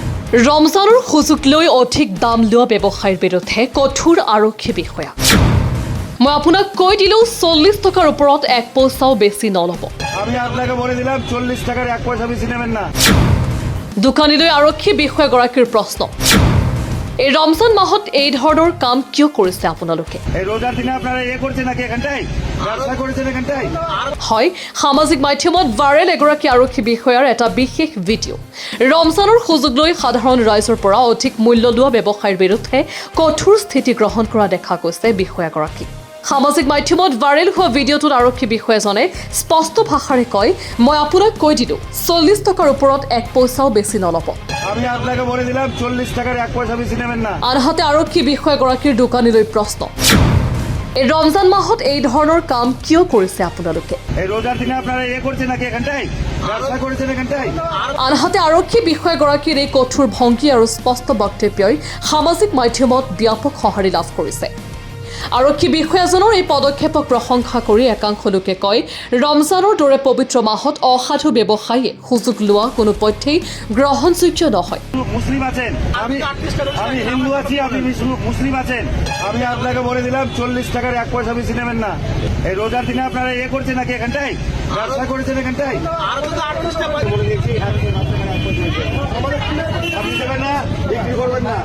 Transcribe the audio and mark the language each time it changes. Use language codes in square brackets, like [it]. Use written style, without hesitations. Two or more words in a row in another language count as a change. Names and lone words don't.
[as] ৰমজানৰ সুযোগ লৈ অধিক দাম লোৱা ব্যৱসায়ীৰ বিৰুদ্ধে কঠোৰ আৰক্ষী বিষয়া। মই আপোনাক কৈ দিলোঁ 40 টকাৰ ওপৰত এক পইচাও বেছি নল'ব। [bn] আমি আপনাকে বলে দিলাম 40 টাকার এক পয়সা বেশি নেবেন না। [as] দোকানীলৈ আৰক্ষী বিষয়াগৰাকীৰ প্ৰশ্ন, এই ৰমজান মাহত এই ধৰণৰ কাম কিয় কৰিছে আপোনালোকে? [bn] এই রোজার দিনে আপনারা করছেন নাকি এখানটাই ব্যবসা করেছেন এখানটাই? [as] হয়, সামাজিক মাধ্যমত ভাইৰেল এগৰাকী আৰক্ষী বিষয়াৰ এটা বিশেষ ভিডিঅ'। ৰমজানৰ সুযোগ লৈ সাধাৰণ ৰাইজৰ পৰা অধিক মূল্য লোৱা ব্যৱসায়ীৰ বিৰুদ্ধে কঠোৰ স্থিতি গ্ৰহণ কৰা দেখা গৈছে বিষয়াগৰাকী। সামাজিক মাধ্যমত ভাইৰেল হোৱা ভিডিঅ'টোত আৰক্ষী বিষয়াজনে স্পষ্ট ভাষাৰে কয়, মই আপোনাক কৈ দিলোঁ 40 টকাৰ ওপৰত এক পইচাও বেছি নল'ব। আমি আপনাকে বলে দিলাম 40 টাকার এক পয়সা বেশি নেবেন না। আনহাতে আৰক্ষী বিষয়াগৰাকীৰ দোকানীলৈ প্ৰশ্ন, এই ৰমজান মাহত এই ধৰণৰ কাম কিয় কৰিছে আপোনালোকে? এই রোজার দিনে আপনারা করছেন নাকি এখানটাই ব্যবসা করেছেন এখানটাই? আনহাতে আৰক্ষী বিষয়াগৰাকীৰ এই কঠোৰ ভংগী আৰু স্পষ্ট বক্তব্যই সামাজিক মাধ্যমত ব্যাপক সঁহাৰি লাভ কৰিছে। আৰক্ষী বিষয়াজনৰ এই পদক্ষেপক প্ৰশংসা কৰি একাংশ লোকে কয়, ৰমজানৰ দৰে পবিত্ৰ মাহত অসাধু ব্যৱসায়ীয়ে সুযোগ লোৱা কোনো পধ্যেই গ্ৰহণযোগ্য নহয়। [bn] মুসলিম আছেন, আমি হিন্দু আছি, আপনি মুসলিম আছেন। আমি আপনাকে বলে দিলাম 40 টাকার এক পয়সা বেশি নেবেন না। এই রোজার দিনে আপনারা করছেন নাকি এখানটাই ব্যবসা করেছেন এখানটাই? আপনি দেবেন না, বিক্রি করবেন না।